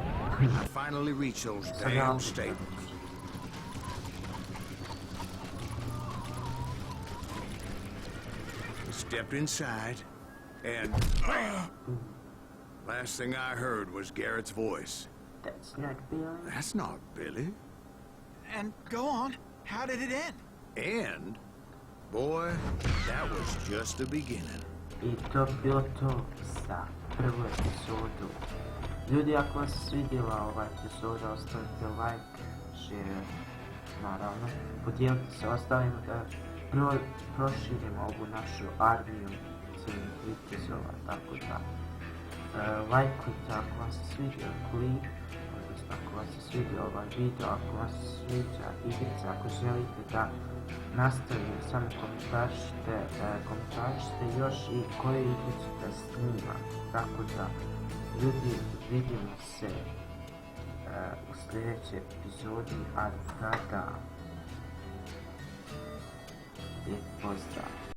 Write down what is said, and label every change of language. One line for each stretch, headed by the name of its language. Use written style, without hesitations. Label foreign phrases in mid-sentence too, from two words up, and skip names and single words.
English: I finally reached those damn stables. Stepped inside, and last thing I heard was Garrett's voice. That's not Billy. That's not Billy. And go on. How did it end? And, boy, that was just the beginning.
Bosnian: I to bi bilo to za prvu epizodu. Ljudi, ako vas se svidjela ova epizoda, ostavite
English: like, share,
Bosnian: naravno. Podijelite se ostalim da proširimo ovu našu armiju crnih vitezova, tako da lajkujte ako vam se svidio klip, odnosno ako vam se svidio ovaj video, ako vam se sviđa igrica, ako želite da nastavim, samo komentarišite još i koju igricu da snimam, tako da ljudi, vidimo se u sljedećoj epizodi, a tada lijep pozdrav.